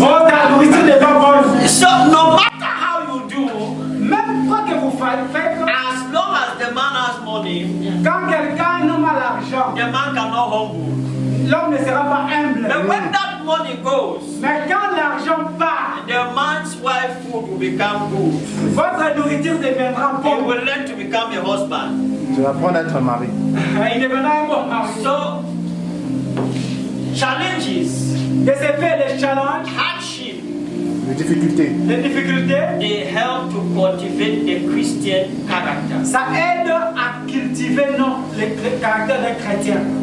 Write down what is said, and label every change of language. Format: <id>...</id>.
<fr>oh, ta nourriture n'est pas bonne.</fr> <en>So no matter how you do,</en> <fr>Même quoi que vous faites,</fr> <en>as long as the man has money,</en> <fr>quand quelqu'un n'a pas l'argent,</fr> <en>the man cannot humble.</en> <fr>l'homme ne sera pas humble.</fr> <en>But when that money goes,</en> <fr>Mais quand l'argent part,</fr> <en>the man's wife food will become good.</en> <fr>votre nourriture deviendra</fr> <en>He</en> <fr>bonne.</fr> <en>will learn to become a husband.</en> <fr>Tu vas apprendre à être un mari. Il deviendra un bon mari.</fr> <en>So, challenges,</en> <fr>De ce fait, les challenges,</fr> <en>hardship,</en> <fr>Les difficultés. les difficultés,</fr> <en>they help to cultivate the Christian character.</en> <fr>ça aide à cultiver le caractère d'un chrétien.</fr>